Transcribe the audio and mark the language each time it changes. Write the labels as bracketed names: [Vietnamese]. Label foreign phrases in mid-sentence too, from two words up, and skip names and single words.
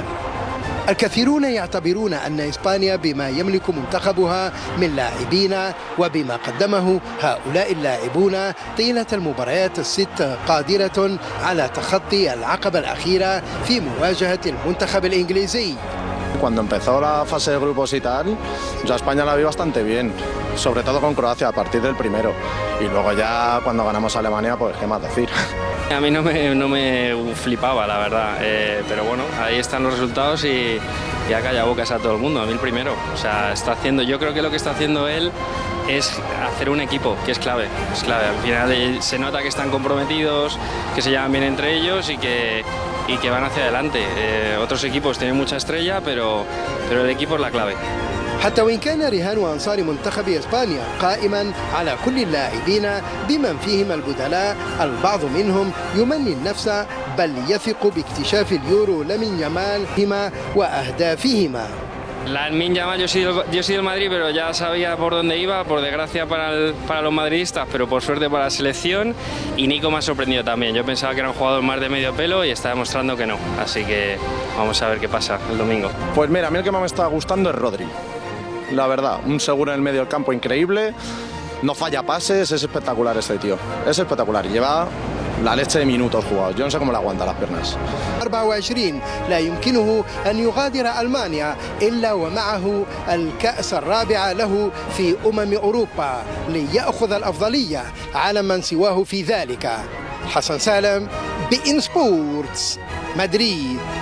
[Arabic] الكثيرون يعتبرون أن إسبانيا بما يملك منتخبها من لاعبين وبما قدمه هؤلاء اللاعبون طيلة المباريات الست قادرة على تخطي العقبة الأخيرة في مواجهة المنتخب الإنجليزي. [Spanish] Cuando empezó la fase de grupos y tal, yo a España la vi bastante bien, sobre todo con Croacia a partir del primero. Y luego ya cuando ganamos a Alemania, pues qué más decir. A mí no me flipaba, la verdad, pero bueno, ahí están los resultados y ha callado bocas a todo el mundo, a mí el primero. O sea, yo creo que lo que está haciendo él es hacer un equipo, que es clave, es clave. Al final se nota que están comprometidos, que se llevan bien entre ellos y que van hacia adelante. Otros equipos tienen mucha estrella, pero el equipo es la clave. [Arabic] حتى وإن كان رهان أنصار منتخب إسبانيا قائما على كل اللاعبين بمن فيهم البدلاء، البعض منهم يمني النفس بل يثق باكتشاف اليورو لامين يامال وأهدافهما. [Spanish] Lamine Yamal, yo soy del Madrid, pero ya sabía por dónde iba, por desgracia para los madridistas, pero por suerte para la selección. Y Nico me ha sorprendido también. Yo pensaba que era un jugador más de medio pelo y está demostrando que no. Así que vamos a ver qué pasa el domingo. Pues mira, a mí el que más me está gustando es Rodri. La verdad, un seguro en el medio del campo increíble, no falla pases, es espectacular este tío. Es espectacular, lleva la leche de minutos jugados. Yo no sé cómo le aguanta las piernas. [Arabic] 24 لا يمكنه أن يغادر ألمانيا إلا ومعه الكأس الرابع له في أوروبا ليأخذ الأفضلية على من سواه في ذلك. حسن سالم، بإن سبورتس، مدريد.